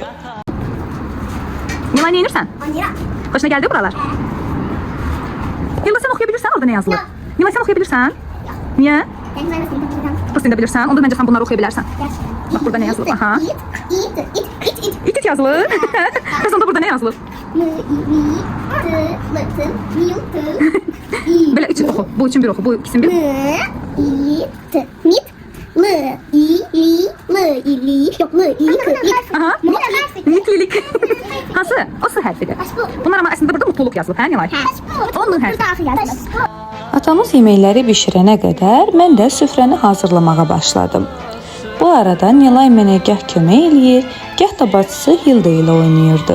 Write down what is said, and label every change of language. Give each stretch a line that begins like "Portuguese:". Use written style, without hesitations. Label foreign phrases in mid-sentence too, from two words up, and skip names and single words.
Azerbaijani: Nilay, ne inirsən? Hoşuna gəldi buralar? Hilda, sən oxuya bilirsən orada nə yazılır? Nilay, sən oxuya bilirsən? Niyə? Bu sən də bilirsən, onda məncə sən bunları oxuya bilərsən. Bax, burada nə yazılır? Aha. İt yazılır. Bəs onda burada nə yazılır? mı, mi, tı, mı, tı, mi, tı, i, Belə üç oxu. Bu üçün bir oxu. Bu ikisini bir. mı, i, tı, mit, mı, i, li, mı, i, li, yok mı, i, kı, lik. Aha. Mitlilik. Hansı? O S hərfidir. Bunlar amma əslində burada mutluluq yazılıb, hə Nilay? O M hərfi. Atamız yeməkləri bişirənə qədər mən də süfrəni hazırlamağa başladım. Bu arada Nilay mənə gah kömək eləyir, gah da bacısı Hilda ilə oynayırdı.